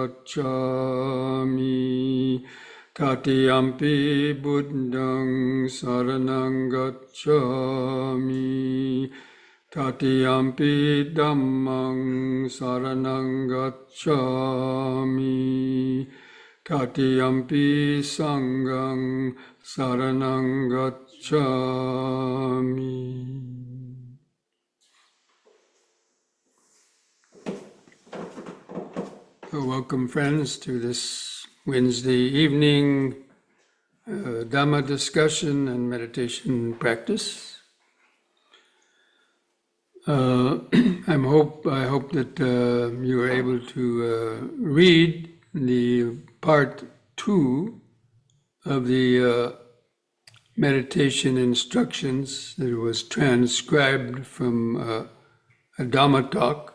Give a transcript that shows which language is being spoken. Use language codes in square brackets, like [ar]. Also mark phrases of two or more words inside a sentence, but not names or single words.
[pi] gacchami, Tatiyampi Buddhang saranang gacchami, Tatiyampi Dhammang saranang gacchami, Tatiyampi Sanghang saranang gacchami. [en] So welcome, friends, to this Wednesday evening Dhamma discussion and meditation practice. I hope that you are able to read the part 2 of the meditation instructions that was transcribed from a Dhamma talk.